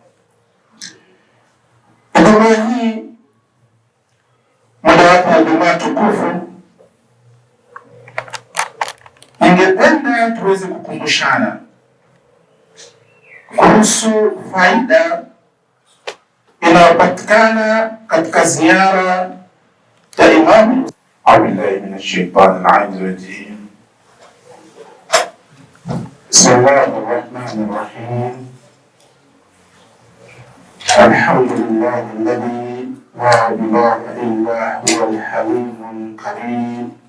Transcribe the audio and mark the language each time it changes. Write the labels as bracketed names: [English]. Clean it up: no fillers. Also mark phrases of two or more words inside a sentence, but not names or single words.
[Swahili] Ijumaa hii, mojawapo ya Ijumaa tukufu, ningependa tuweze kukumbushana kuhusu faida inayopatikana katika ziara ya Imamu. [Arabic] أعوذ بالله من الشيطان الرجيم بسم الله الرحمن الرحيم. الحمد لله الذي لا إله إلا هو الحليم الكريم.